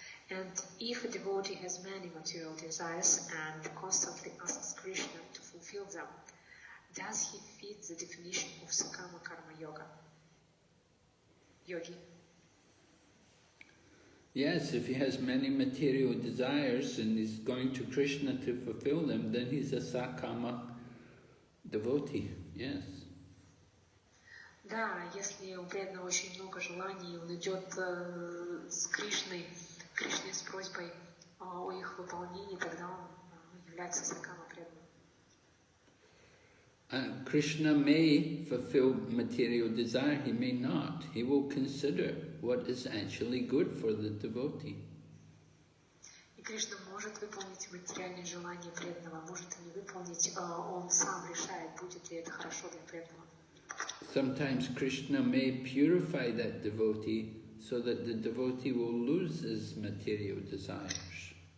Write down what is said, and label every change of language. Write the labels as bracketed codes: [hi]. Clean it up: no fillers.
[en] And if a devotee has many material desires and constantly asks Krishna to fulfill them, does he fit the definition of Sakama Karma Yogi? Yes, if he has many material desires and is going to Krishna to fulfill them, then he's a Sakama devotee, yes. [ru] Да, если у преданного очень много желаний, он идет с Кришной с просьбой о их выполнении, тогда он является Сакама преданным. [en] Krishna may fulfill material desire, he may not. He will consider what is actually good for the devotee. [ru] И Кришна может выполнить материальные желания преданного, может и не выполнить, он сам решает, будет ли это хорошо для преданного. [en] Sometimes Krishna may purify that devotee so that the devotee will lose his material desires.